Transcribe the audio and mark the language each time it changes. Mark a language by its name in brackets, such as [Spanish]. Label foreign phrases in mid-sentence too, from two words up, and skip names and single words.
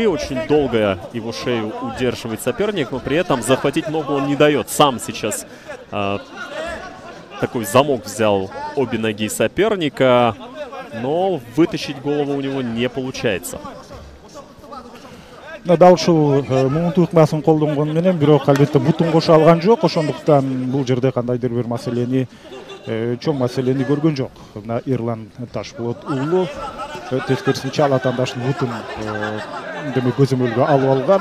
[Russian] Очень долго его шею удерживает соперник, но при этом захватить ногу он не дает. Сам сейчас такой замок взял обе ноги соперника, но вытащить голову у него не получается. [Kyrgyz] Дал ушул муунтук басын колдонгон менен бирок албетте бутун кошо алган жок. Ошондуктан бул жерде кандайдыр бир маселени, чоң маселени көргөн жок. Мына Эрлан Ташполот Улу тескерисинче ал атаандашын бутун демек көзөмөлгө алып алган.